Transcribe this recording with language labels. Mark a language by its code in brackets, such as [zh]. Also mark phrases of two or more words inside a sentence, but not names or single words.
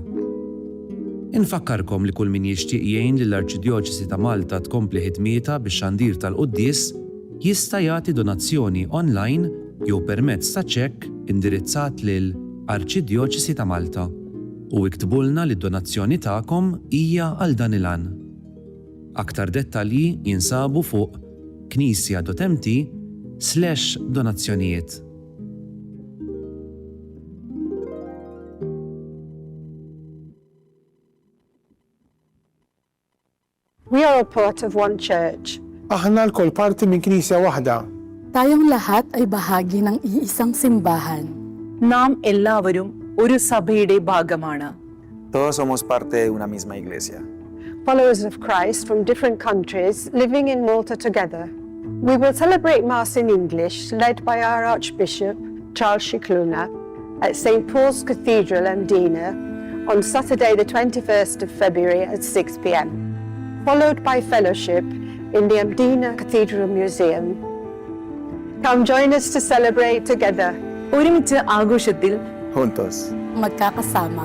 [mt] Infakkarkom li kull min jixtieq jgħin lill-Arċidjoċesi ta' Malta tkompli ħidmietha bix-xandir tal-Quddies jista' jagħti donazzjoni online jew permezz ta' ċekk indirizzat lil Arċidjoċesi ta' Malta u iktbulna li d-donazzjoni tagħkom hija għal dan il-għan. Aktar dettalji jinsabu fuq knisja.mt/donazzjonijiet. [en] We are a part of one church. [mt] Aħna l-kol parti minn knisja waħda. [tl] Tayong lahat ay bahagi ng iisang simbahan. [ml] നാം എല്ലാവരും ഒരു സഭയുടെ ഭാഗമാണ്. [es] Todos somos parte de una misma iglesia. [en] Followers of Christ from different countries living in Malta together. We will celebrate Mass in English, led by our Archbishop, Charles Cicluna, at St. Paul's Cathedral, Mdina, on Saturday the 21st of February at 6 p.m, followed by fellowship in the Mdina Cathedral Museum. Come join us to celebrate together. [ml] ഒരുമിച്ച് ആഘോഷത്തിൽ [es] Juntos. [tl] Magkakasama.